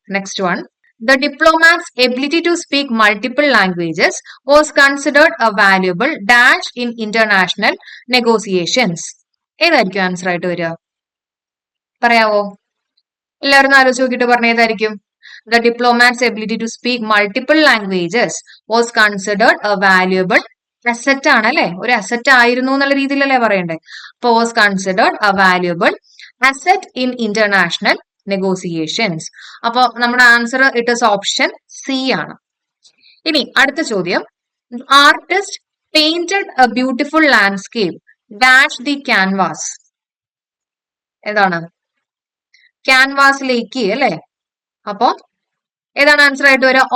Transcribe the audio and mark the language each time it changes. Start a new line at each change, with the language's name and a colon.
English: Next one, the diplomat's ability to speak multiple languages was considered a valuable dash in international negotiations.
Malayalam: ഏതായിരിക്കും answer ആയിട്ട് വരിക? പറയാവോ? എല്ലാവരും ആലോചിച്ച് നോക്കിയിട്ട് പറഞ്ഞ ഏതായിരിക്കും?
English: The diplomat's ability to speak multiple languages was considered a valuable asset
Malayalam: ആണ് അല്ലെ. ഒരു അസറ്റ് ആയിരുന്നു എന്നുള്ള രീതിയിലല്ലേ പറയണ്ടേ.
English: അപ്പൊ was considered a valuable asset in international negotiations. അപ്പൊ നമ്മുടെ answer it is option C ആണ്.
Malayalam: ഇനി അടുത്ത ചോദ്യം,
English: Artist painted a beautiful landscape dash the canvas.
Malayalam: ഏതാണ്? ക്യാൻവാസിലേക്ക് അല്ലെ. അപ്പൊ ഏതാണ് ആൻസർ ആയിട്ട് വരിക?